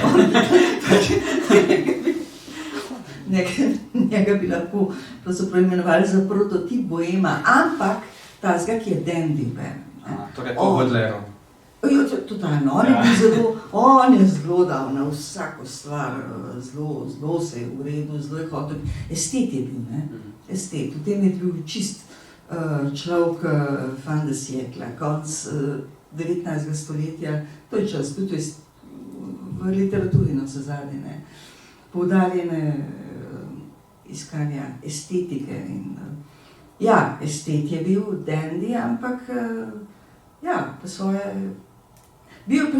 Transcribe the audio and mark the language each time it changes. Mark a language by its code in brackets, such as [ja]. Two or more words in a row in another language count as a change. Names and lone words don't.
[sl] Njega bi lahko imenovali za prototip boema, ampak tazga, ki je dandy. Torej po Baudelairu. Totalno, on je zelo dal na vsako stvar, zelo se je uredil, zelo je hotel. Estet je bil, ne? Estet. V tem je bil čist človek [fr] fin de siècle, [sl] konc 19. stoletja. To je čas, tudi v literaturi navsezadnje, ne. Poudarjene iskanja estetike in ja, estet je bil dandy, ampak ja, po svoje bil prej